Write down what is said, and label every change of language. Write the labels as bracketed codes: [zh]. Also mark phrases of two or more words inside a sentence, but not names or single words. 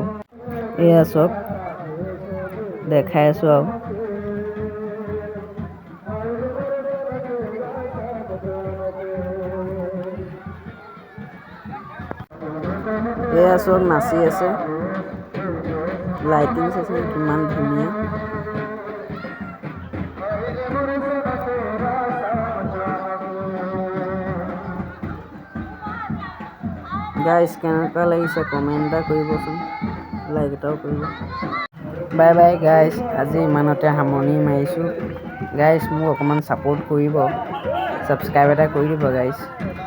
[as] এয়া চক দেখাই আছো আউ। এয়া চক নাচি আছে লাইটিং চাইছে কিমান ধুনীয়া। গাইছ কেনেকা লাগিছে কমেন্ট এটা কৰিবচোন, লাইক এটাও কৰিব। [en] bye bye guys, [as] আজি ইমানতে সামৰণি মাৰিছো। গাইস মোক অকমান সাপোৰ্ট কৰিব, সাবস্ক্ৰাইব এটা কৰি দিব গাইস।